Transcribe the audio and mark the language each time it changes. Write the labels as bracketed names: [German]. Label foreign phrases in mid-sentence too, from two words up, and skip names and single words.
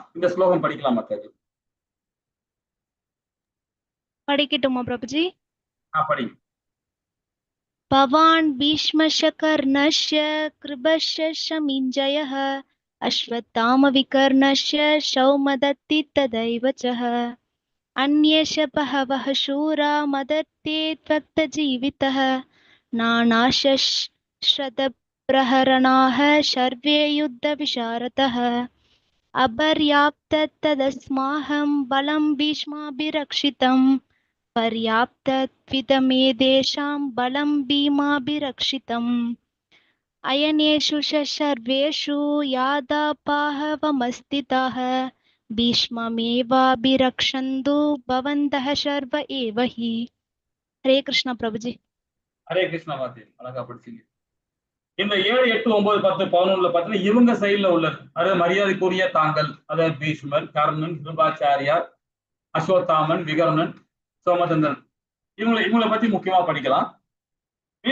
[Tamil] இந்த ஸ்லோகம் படிக்கலாம். மற்றது படிக்கட்டுமா பிரபுஜி? படி. [Sanskrit] भवान् भीष्मस्य कर्णस्य कृपस्य शमिञ्जयः अश्वत्थाम विकर्णस्य सौमदत्ति तथैव च अन्येष बहवः शूरा मदत्ते त्वक्तजीवितः नानाशस्त्रप्रहरणाः सर्वे युद्धविशारदः अपर्याप्ततदस्माहं बलं भीष्माभिरक्षितं पर्याप्तत्विदमेतेषां बलं भीमाभिरक्षितम् अयनेषु सर्वेषु यादापाहवमस्थिताः भीष्ममेवाभिरक्षन्तु भवन्तः सर्व एव हि. [Hindi] हरे कृष्णा प्रभुजी. [Sanskrit] हरे कृष्णा. [Tamil] வாத்தி அழகா படிச்சீங்க. இந்த 7, 8, 9, 10, 11 பாத்தீங்கன்னா இவங்க சைட்ல உள்ளது. அதாவது மரியாதைக்குரிய தாங்கள், அதாவது பீஷ்மர், கர்ணன், கிருபாச்சாரியார், அஸ்வத்தாமன், விகர்ணன், சோமதந்தன், இவங்களை பத்தி முக்கியமா படிக்கலாம்.